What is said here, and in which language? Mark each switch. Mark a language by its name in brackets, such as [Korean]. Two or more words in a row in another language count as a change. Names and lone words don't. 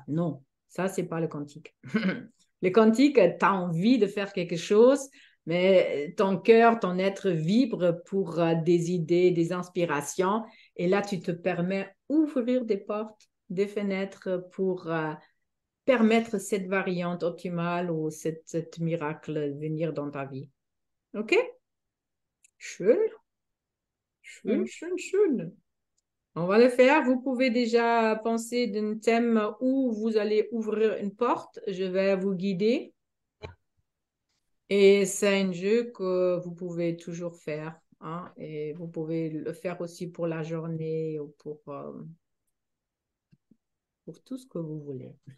[French] Non, ça, c'est pas le quantique. Le quantique, tu as envie de faire quelque chose, mais ton cœur, ton être vibre pour des idées, des inspirations. Et là, tu te permets d'ouvrir des portes, des fenêtres pour permettre cette variante optimale ou cette miracle venir dans ta vie. OK? [German] Schön, schön, schön, schön. [French] On va le faire. Vous pouvez déjà penser d'un thème où vous allez ouvrir une porte. Je vais vous guider. Et c'est un jeu que vous pouvez toujours faire. Hein, et vous pouvez le faire aussi pour la journée ou pour tout ce que vous voulez.